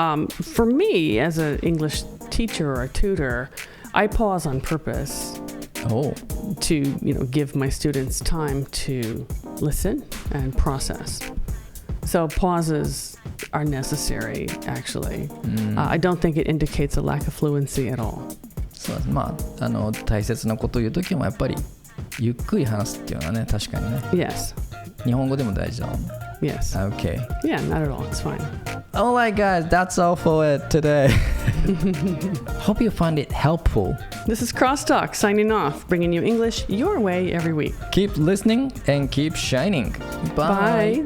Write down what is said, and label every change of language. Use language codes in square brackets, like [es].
[en] For me, as an English teacher or a tutor, I pause on purpose to give my students time to listen and process. So pauses are necessary, actually. I don't think it indicates a lack of fluency at all. [ja] そうです。大切なことを言うときもやっぱりゆっくり話すっていうのはね、確かにね。 [en] Yes. [ja] 日本語でも大事だもん。 [en] Yes. Okay. Yeah, not at all. It's fine. Alright, guys, that's all for it today. Hope you find it helpful. This is CrossTalk signing off, bringing you English your way every week. Keep listening and keep shining. Bye.